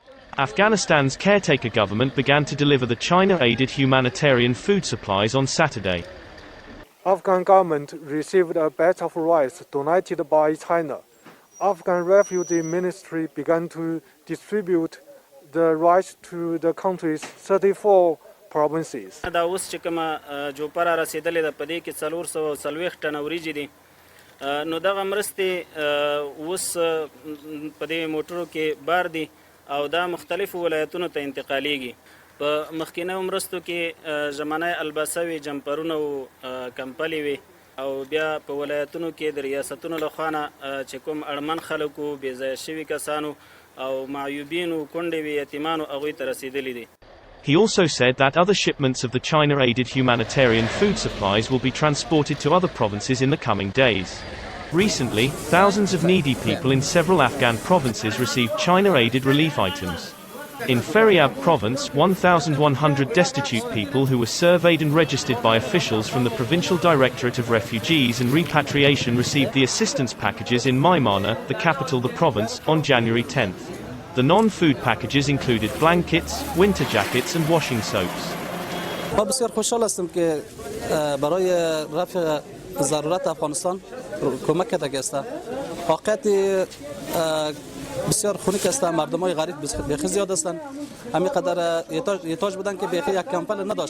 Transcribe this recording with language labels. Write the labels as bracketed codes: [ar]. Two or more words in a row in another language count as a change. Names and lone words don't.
[en] Afghanistan's caretaker government began to deliver the China-aided humanitarian food supplies on Saturday. Afghan government received a batch of rice donated by China. Afghan Refugee Ministry began to distribute the rice to the country's 34 provinces. [ps] دا اوس چې کومه جوپره رسېدلې ده په دې کې 440 ټنه وریجې دي نو دغه مرستې اوس په دې موټرو کې بار دي او دا مختلفو ولایتونو ته انتقالیږي په مخکینیو مرستو کې ژمنۍ الباسه وي جمپرونه و کمپلې وي او بیا په ولایتونو کې د ریاستونو لخوا نه چې کوم اړمن خلک و بېځایه شوي کسانو او معیوبین و کونډې وي یتیمانو هغوی ته رسېدلي دي. [en] He also said that other shipments of the China-aided humanitarian food supplies will be transported to other provinces in the coming days. Recently, thousands of needy people in several Afghan provinces received China-aided relief items. In Faryab province, 1,100 destitute people who were surveyed and registered by officials from the Provincial Directorate of Refugees and Repatriation received the assistance packages in Maimana, the capital of the province, on January 10th. The non-food packages included blankets, winter jackets and washing soaps. [fa] بسیار خوشحال هستم که برای رفع ضرورت افغانستان کمک کرده است. واقعیت بسیار خنک است. مردمای غریب بسیار زیاد هستند. همین قدر احتیاج بودن که بیخی یک کمپل نداشتن.